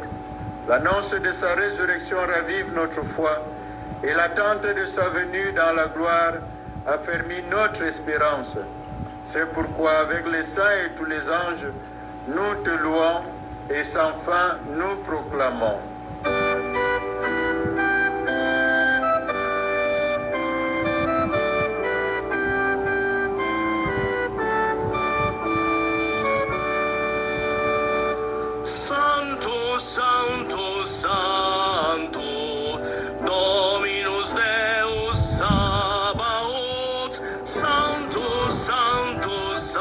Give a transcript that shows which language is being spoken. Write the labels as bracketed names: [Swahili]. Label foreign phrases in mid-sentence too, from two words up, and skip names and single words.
[French] L'annonce de sa résurrection ravive notre foi et l'attente de sa venue dans la gloire affermit notre espérance. C'est pourquoi avec les saints et tous les anges, nous te louons et sans fin nous proclamons. [Latin] Santo, Santo, Santo, Dominus Deus Sabaoth, Santo, Santo,